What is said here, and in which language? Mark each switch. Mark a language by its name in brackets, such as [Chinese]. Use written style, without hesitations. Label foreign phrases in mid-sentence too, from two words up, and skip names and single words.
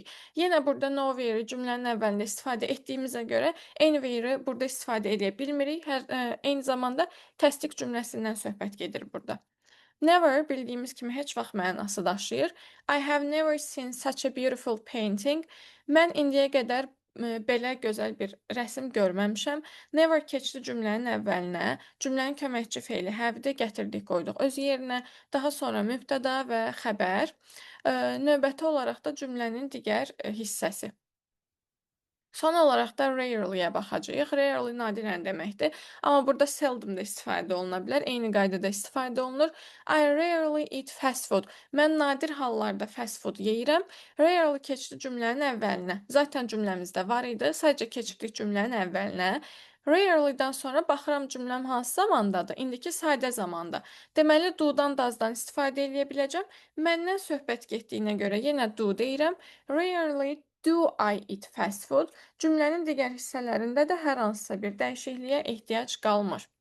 [Azerbaijani] Yenə burada nowhere cümlənin əvvəlində istifadə etdiyimizə görə anywhere burada istifadə edə bilmirik. Eyni zamanda təsdiq cümləsindən söhbət gedir burada. Never bildiyimiz kimi heç vaxt mənası daşıyır. [English] I have never seen such a beautiful painting. [Azerbaijani] Mən indiyə qədər belə gözəl bir rəsm görməmişəm. Never keçdi cümlənin əvvəlinə. Cümlənin köməkçi feili have'i gətirdik, qoyduq öz yerinə. Daha sonra mübtəda və xəbər. Növbəti olaraq da cümlənin digər hissəsi. Son olaraq da rarely-yə baxacağıq. Rarely nadirən deməkdir, amma burada seldom da istifadə oluna bilər. Eyni qaydada istifadə olunur. [English] I rarely eat fast food. [Azerbaijani] Mən nadir hallarda [English] fast food [Azerbaijani] yeyirəm. Rarely keçdi cümlənin əvvəlinə. Zaten cümləmizdə var idi, sadəcə keçirdik cümlənin əvvəlinə. Rarely-dən sonra baxıram cümləm hansı zamandadır? İndiki sadə zamanda. Deməli, do-dan, does-dan istifadə eləyə biləcəm. Məndən söhbət getdiyinə görə yenə do deyirəm. [English] Rarely do I eat fast food? [Azerbaijani] Cümlənin digər hissələrində də hər hansısa bir dəyişikliyə ehtiyac qalmır.